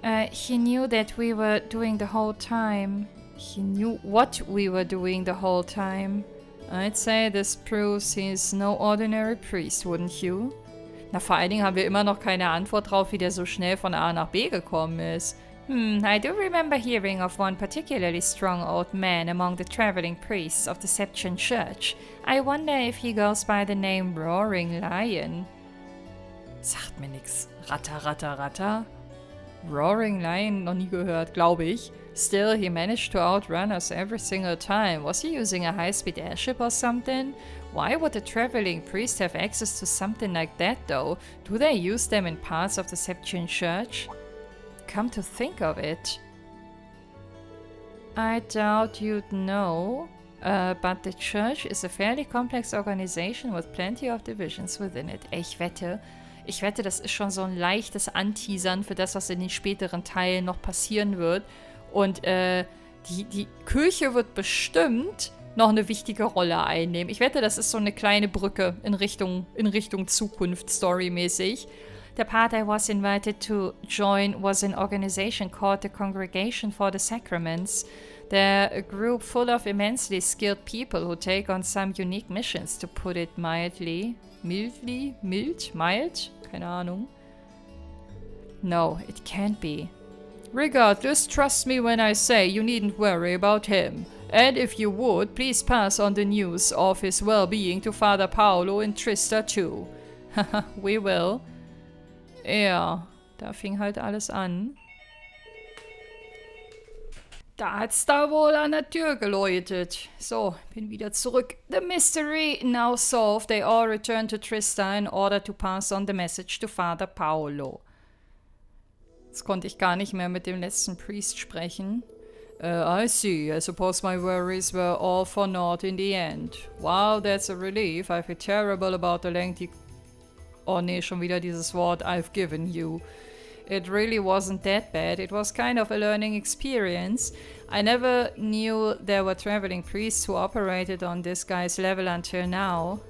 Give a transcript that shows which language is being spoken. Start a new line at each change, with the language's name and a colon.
English: He knew that we were doing the whole time. He knew what we were doing the whole time. I'd say this proves he's no ordinary priest, wouldn't you?
German: Na, vor allen Dingen haben wir immer noch keine Antwort drauf, wie der so schnell von A nach B gekommen ist.
English: I do remember hearing of one particularly strong old man among the traveling priests of the Septian Church. I wonder if he goes by the name Roaring Lion.
German: Sagt mir nix. Ratter, ratter, ratter. Roaring Lion, noch nie gehört, glaube ich.
English: Still, he managed to outrun us every single time. Was he using a high-speed airship or something? Why would a traveling priest have access to something like that, though? Do they use them in parts of the Septian Church? Come to think of it. I doubt you'd know, but the church is a fairly complex organization with plenty of divisions within it.
German: Ich wette, das ist schon so ein leichtes Anteasern für das, was in den späteren Teilen noch passieren wird. Und die Kirche wird bestimmt noch eine wichtige Rolle einnehmen. Ich wette, das ist so eine kleine Brücke in Richtung Zukunft, storymäßig.
English: The part I was invited to join was an organization called the Congregation for the Sacraments. They're a group full of immensely skilled people who take on some unique missions, to put it mildly. Mild?
German: Keine Ahnung.
English: No, it can't be. Regardless, trust me when I say you needn't worry about him. And if you would, please pass on the news of his well-being to Father Paolo and Trista too.
German: Haha,
English: we will.
German: Ja, da fing halt alles an. Da hat's da wohl an der Tür geläutet. So, bin wieder zurück.
English: The mystery now solved, they all return to Trista in order to pass on the message to Father Paolo.
German: Jetzt konnte ich gar nicht mehr mit dem letzten Priest sprechen.
English: I see. I suppose my worries were all for naught in the end. Wow, that's a relief. I feel terrible about the lengthy...
German: Oh nee, schon wieder dieses Wort
English: I've given you. It really wasn't that bad. It was kind of a learning experience. I never knew there were traveling priests who operated on this guy's level until now.